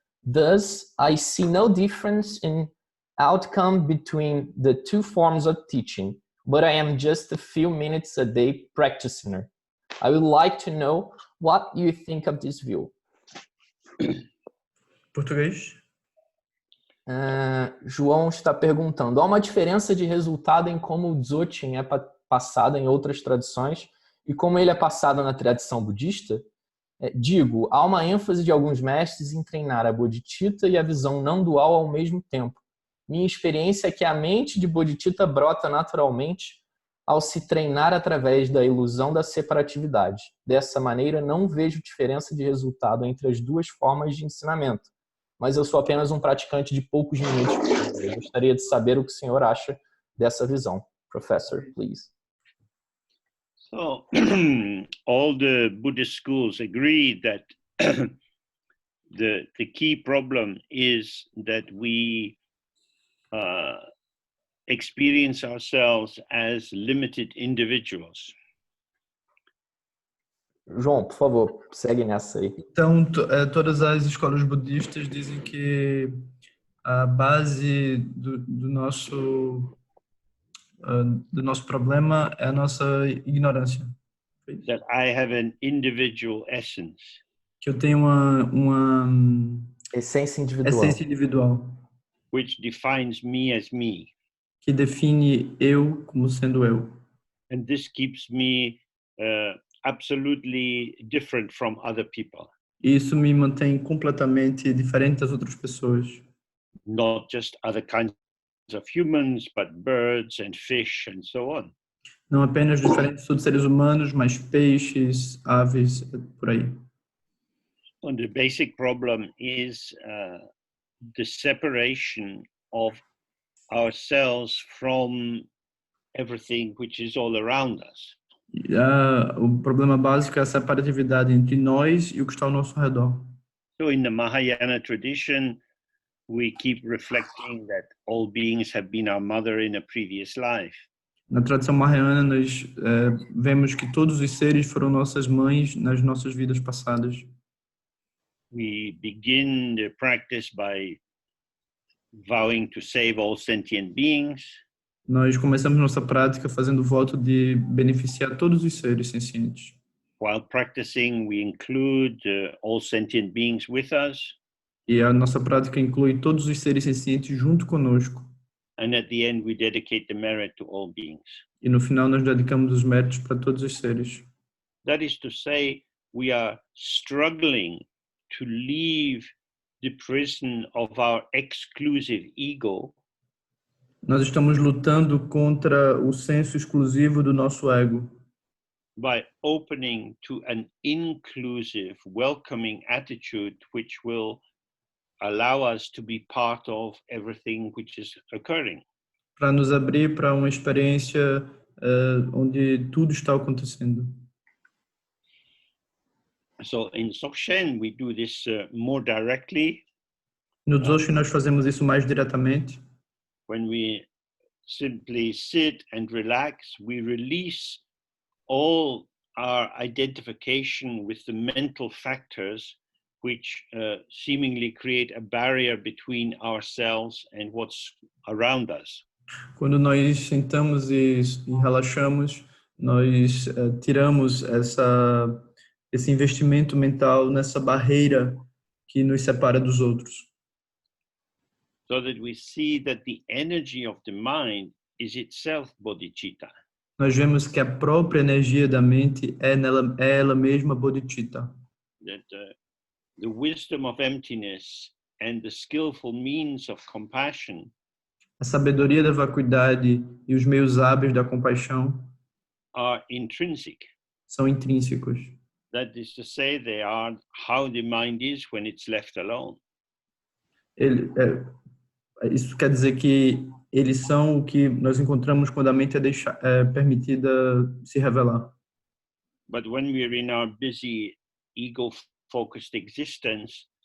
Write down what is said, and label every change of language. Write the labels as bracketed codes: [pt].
[en] Thus, I see no difference in outcome between the two forms of teaching, but I am just a few minutes a day practitioner. I would like to know what you think of this view. [pt] Português? João está perguntando, há uma diferença de resultado em como o Dzogchen é passado em outras tradições e como ele é passado na tradição budista? Digo, há uma ênfase de alguns mestres em treinar a bodhicitta e a visão não dual ao mesmo tempo. Minha experiência é que a mente de bodhicitta brota naturalmente ao se treinar através da ilusão da separatividade. Dessa maneira, não vejo diferença de resultado entre as duas formas de ensinamento. Mas eu sou apenas um praticante de poucos minutos. Eu gostaria de saber o que o senhor acha dessa visão. [en] Professor, please. So all the Buddhist schools agree that the key problem is that we experience ourselves as limited individuals. [pt] João, por favor, segue nessa aí. Então, todas as escolas budistas dizem que a base do nosso problema é a nossa ignorância. [en] That I have an individual essence. [pt] Que eu tenho uma Essência individual. essência individual. [en] Which defines me as me. [pt] Que define eu como sendo eu. [en] And this keeps me absolutely different from other people. [pt] E isso me mantém completamente diferente das outras pessoas. [en] Not just other kinds of humans, but birds and fish and so on. [pt] Não apenas diferentes dos seres humanos, mas peixes, aves, por aí. [en] And the basic problem is the separation of ourselves from everything which is all around us. [pt] O problema básico é a separatividade entre nós e o que está ao nosso redor. [en] So in the Mahayana tradition, we keep reflecting that all beings have been our mother in a previous life. [pt] Na tradição mahayana, nós vemos que todos os seres foram nossas mães nas nossas vidas passadas. [en] We begin the practice by vowing to save all sentient beings. [pt] Nós começamos nossa prática fazendo o voto de beneficiar todos os seres sencientes. [en] While practicing, we include all sentient beings with us. [pt] E a nossa prática inclui todos os seres sencientes junto conosco. [en] And at the end, we dedicate the merit to all beings. [pt] E no final nós dedicamos os méritos para todos os seres. [en] That is to say, we are struggling to leave the prison of our exclusive ego. [pt] Nós estamos lutando contra o senso exclusivo do nosso ego. [en] By opening to an inclusive, welcoming attitude which will allow us to be part of everything which is occurring. [pt] Para nos abrir para uma experiência onde tudo está acontecendo. [en] So in Dzogchen we do this more directly. [pt] No Dzogchen nós fazemos isso mais diretamente. [en] When we simply sit and relax, we release all our identification with the mental factors which seemingly create a barrier between ourselves and what's around us. [pt] Quando nós sentamos e relaxamos, nós tiramos esse investimento mental nessa barreira que nos separa dos outros. [en] So that we see that the energy of the mind is itself bodhicitta. [pt] Nós vemos que a própria energia da mente é ela mesma bodhicitta. [en] That the wisdom of emptiness and the skillful means of compassion [pt] A sabedoria da vacuidade e os meios hábeis da compaixão [en] are intrinsic. [pt] são intrínsecos. [en] That is to say, they are how the mind is when it's left alone. [pt] Isso quer dizer que eles são o que nós encontramos quando a mente é permitida se revelar. [en] But when we're in our busy, ego-focused existence,